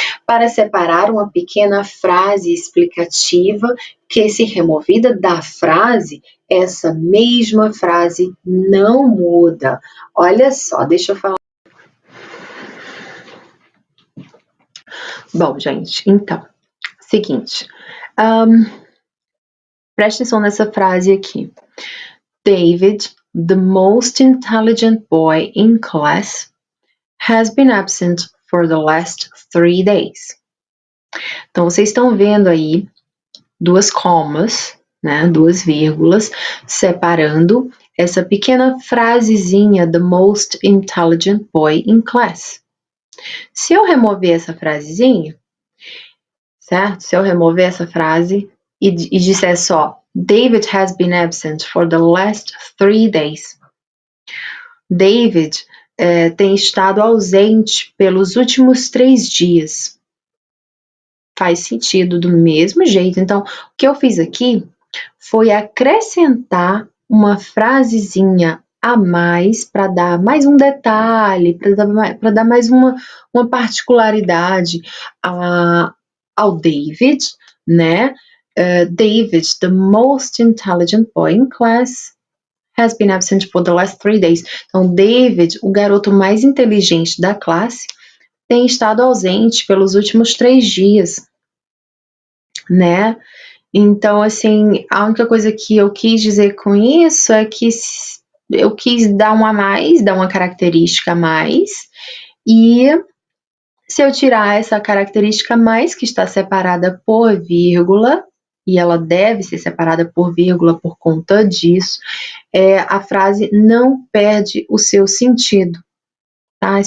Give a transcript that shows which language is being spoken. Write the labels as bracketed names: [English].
[Portuguese] Para separar uma pequena frase explicativa que, se removida da frase, essa mesma frase não muda. Olha só, deixa eu falar. Bom, gente, então, seguinte. Preste atenção nessa frase aqui. [English] David, the most intelligent boy in class, has been absent for the last 3 days. [Portuguese] Então, vocês estão vendo aí duas comas, né, duas vírgulas, separando essa pequena frasezinha, [English] the most intelligent boy in class. [Portuguese] Se eu remover essa frasezinha, certo? Se eu remover essa frase e disser só, [English] David has been absent for the last 3 days. [Portuguese] David tem estado ausente pelos últimos 3 dias. Faz sentido do mesmo jeito. Então, o que eu fiz aqui foi acrescentar uma frasezinha a mais para dar mais um detalhe, para dar mais uma particularidade ao David, né? [English] David, the most intelligent boy in class, has been absent for the last 3 days. [Portuguese] Então, David, o garoto mais inteligente da classe, tem estado ausente pelos últimos 3 dias, né? Então, assim, a única coisa que eu quis dizer com isso é que eu quis dar um a mais, dar uma característica a mais, e se eu tirar essa característica a mais, que está separada por vírgula, e ela deve ser separada por vírgula por conta disso, a frase não perde o seu sentido, tá?